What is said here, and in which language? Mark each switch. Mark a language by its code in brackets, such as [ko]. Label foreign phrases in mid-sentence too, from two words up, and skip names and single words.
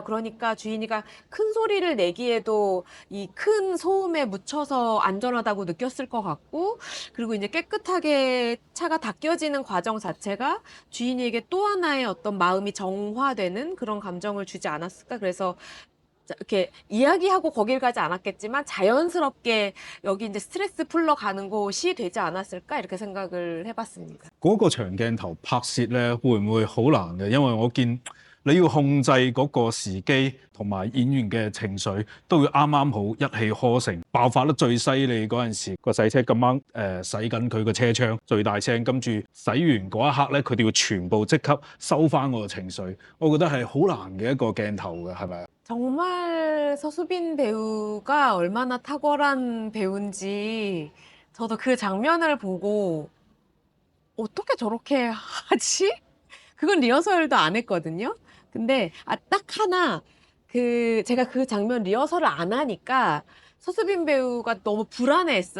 [ko] 그러니까 주인이가 큰 소리를 내기에도 이 큰 소음에 묻혀서 안전하다고 느꼈을 것 같고, 그리고 이제 깨끗하게 차가 닦여지는 과정 자체가 주인에게 또 하나의 어떤 마음이 정화되는 그런 감정을 주지 않았을까. 그래서 이렇게 이야기하고 거길 가지 않았겠지만 자연스럽게 여기 이제 스트레스 풀러 가는 곳이 되지 않았을까 이렇게 생각을 해봤습니다. [yue] 嗰個長鏡頭拍攝咧，會唔會好難嘅？因為我見你要控制嗰個時機同埋演員嘅情緒，都要啱啱好一氣呵成，爆發得最犀利嗰陣時，個洗車咁啱洗緊佢個車窗最大聲，跟住洗完嗰一刻咧，佢哋要全部即刻收翻我個情緒，我覺得係好難嘅一個鏡頭嘅，係咪啊？ [ko] 정말 서수빈 배우가 얼마나 탁월한 배우인지 저도 그 장면을 보고 어떻게 저렇게 하지? 그건 리허설도 안 했거든요. 근데 딱 하나 제가 그 장면 리허설을 안 하니까 서수빈 배우가 너무 불안해했어요.